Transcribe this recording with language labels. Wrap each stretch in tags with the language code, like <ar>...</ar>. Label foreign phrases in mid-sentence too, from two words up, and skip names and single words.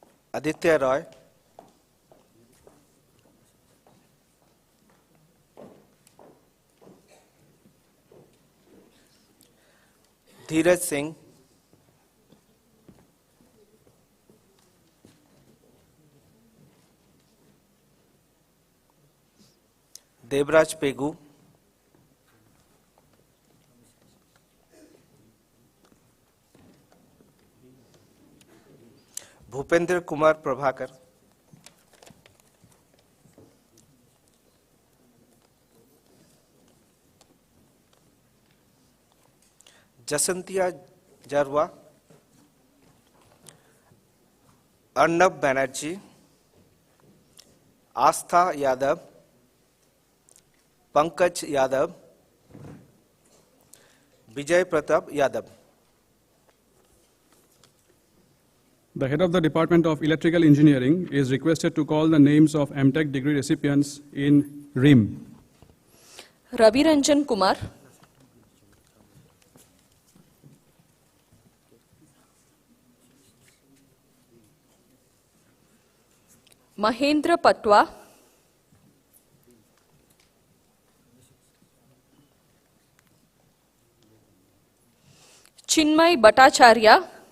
<en>Aditya Roy, Dheeraj Singh, Debraj Pegu, भूपेंद्र कुमार प्रभाकर, जसंतिया जरवा, अर्नब बनर्जी, आस्था यादव, पंकज यादव, विजय प्रताप यादव. The head of the Department of Electrical Engineering is requested to call the names of MTech degree recipients in RIM. Ravi Ranjan Kumar, Mahendra Patwa, Chinmay Bhattacharya,</en>